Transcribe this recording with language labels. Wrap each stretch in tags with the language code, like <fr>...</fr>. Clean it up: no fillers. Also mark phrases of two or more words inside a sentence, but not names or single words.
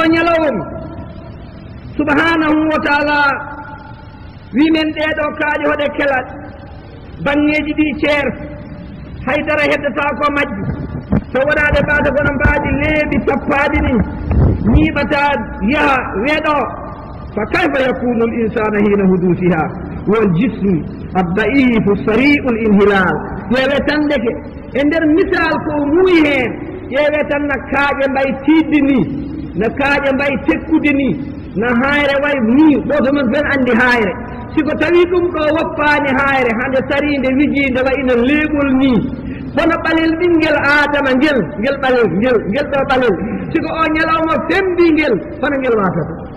<ff>ñalawma</ff> <ar>سبحانه وتعالى</ar> <ff>wimen ɗeɗo kaaƴe hoɗe kelat bangeji ɗi ceerta haydara heddata ko majji so waɗaɗe ɓaata kono mbaɗi leeɓi tappaɗi ni ñiiɓata yaha weeɗo fa</ff> <ar>كيف يكون الإنسان حين حدوثها والجسم الضعيف سريع الانحلال</ar> <ff>ƴeewe tan deke e nder misal ko muuyi hen ƴeewe tan no kaaƴe mbay tidde ni no kaaƴe mbay tekkude ni no hayre way ni ɓoto men fen andi hayre siko tawi ɗum ɗo woppani hayre hande sarinde wijinde wayino leeɓol ni kono ɓalel ɓinguel adama ngel ɓalel ngel ɗo ɓalel siko o ñalawma fembi ngel hono ngel watata</ff>